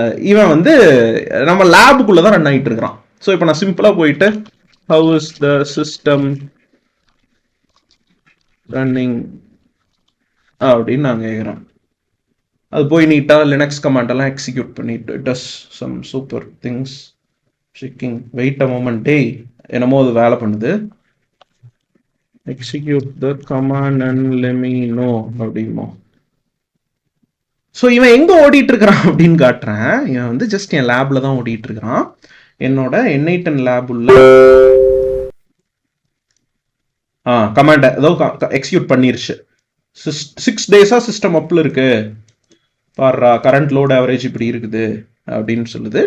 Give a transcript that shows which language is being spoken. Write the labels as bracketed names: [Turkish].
[Tamil] இவன் வந்து நம்ம லேபுக்குள்ள தான் ரன் ஆகிட்டு இருக்கிறான். ஸோ இப்போ நான் சிம்பிளா போயிட்டு [English] how is the system running [Tamil] அப்படின்னு நான் கேட்குறேன். அது போய் நீட்டா லினக்ஸ் கமாண்ட் எல்லாம் எக்ஸிக்யூட் பண்ணிட்டு [English] Does some super things. Checking, wait a moment, [Tamil] டே என்னமோ அது வேலை பண்ணுது. [English] execute the command and let me know அப்படிமோ. [Tamil] So இவன் எங்க ஓடிட்டு இருக்கிறான் அப்படின்னு காட்டுறேன். இவன் வந்து ஜஸ்ட் என் லேப்ல தான் ஓடிட்டு இருக்கிறான். என்னோட N8 லேப் உள்ள கமாண்ட் ஏதோ எக்ஸிக்யூட் பண்ணிருச்சு. 6 days சிஸ்டம் அப்ல இருக்கு பாரு, கரண்ட் லோட் ஆவரேஜ் இப்படி இருக்குது அப்படின்னு சொல்லுது.